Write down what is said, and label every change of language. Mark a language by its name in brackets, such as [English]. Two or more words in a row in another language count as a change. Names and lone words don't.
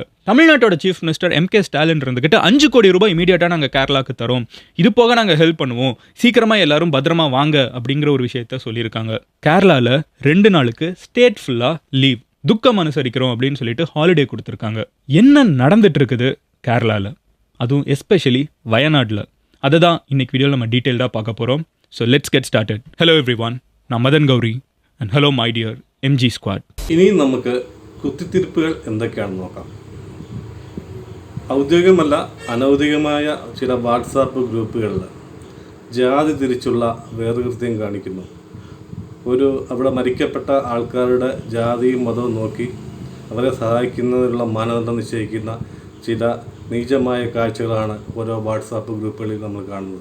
[Tamil] தமிழ்நாட்டோட [English] chief minister [Tamil] MK ஸ்டாலின் இருந்துகிட்ட 5 கோடி ரூபாய் இமீடியட்டாக நாங்கள் கேரளாக்கு தரோம், இது போக நாங்கள் ஹெல்ப் பண்ணுவோம், சீக்கிரமாக எல்லாரும் பத்திரமா வாங்க அப்படிங்கிற ஒரு விஷயத்த சொல்லியிருக்காங்க. கேரளாவில் 2 நாளுக்கு ஸ்டேட் ஃபுல்லாக லீவ், துக்கம் அனுசரிக்கிறோம் அப்படின்னு சொல்லிட்டு ஹாலிடே கொடுத்துருக்காங்க. என்ன நடந்துட்டு இருக்குது கேரளாவில், அதுவும் எஸ்பெஷலி வயநாட்டில், அதை தான் இன்னைக்கு வீடியோவில் நம்ம டீட்டெயில்டாக பார்க்க போகிறோம். [English] So let's get started. Hello everyone, நான் മദൻ ഗൗരി and hello my dear MG squad. [Malayalam] ഇനിയും നമുക്ക് കുത്തിത്തിരിപ്പുകൾ എന്തൊക്കെയാണെന്ന് നോക്കാം. ഔദ്യോഗികമല്ല അനൗദ്യോഗികമായ ചില വാട്സാപ്പ് ഗ്രൂപ്പുകളിൽ ജാതി തിരിച്ചുള്ള വേർകൃത്യം കാണിക്കുന്നു. അവിടെ മരിക്കപ്പെട്ട ആൾക്കാരുടെ ജാതിയും മതവും നോക്കി അവരെ സഹായിക്കുന്നതിനുള്ള മാനദണ്ഡം നിശ്ചയിക്കുന്ന ചില നീചമായ കാഴ്ചകളാണ് ഓരോ വാട്സാപ്പ് ഗ്രൂപ്പുകളിൽ നമ്മൾ കാണുന്നത്.